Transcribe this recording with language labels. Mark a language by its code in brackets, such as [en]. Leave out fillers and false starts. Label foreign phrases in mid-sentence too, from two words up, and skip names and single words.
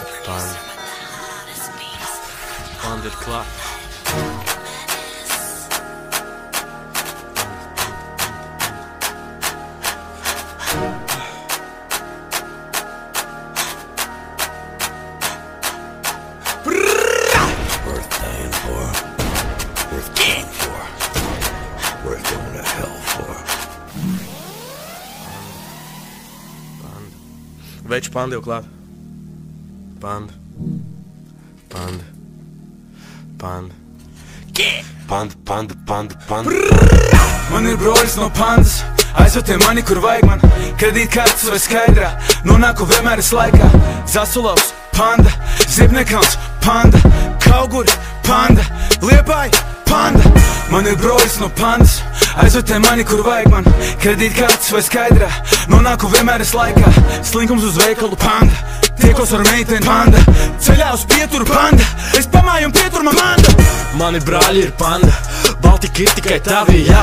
[lv] Panda ir klāt. [en] Worth dying for, worth killing for, worth going to hell for. [lv] Veči, Panda jau klāt. Panda. Panda. Panda. Panda. Man ir broļs no pandas, aizved mani, kur vajag man. Kredītkartes vai skaidrā, nonāku vienmēr es laikā. Zasulavs, panda, Zibnekalns, panda, Kauguri, panda, Liepāja, panda. Man ir broļs no pandas, aizved mani, kur vajag man. Kredītkartes vai skaidrā, nonāku vienmēr es laikā. Slinkums uz veikalu, panda, tiekos ar meiteni, panda, ceļā uz pieturu, panda, es pamāju un pietur man manda. Mani brāļi ir panda, Baltika ir tikai tavi, jā.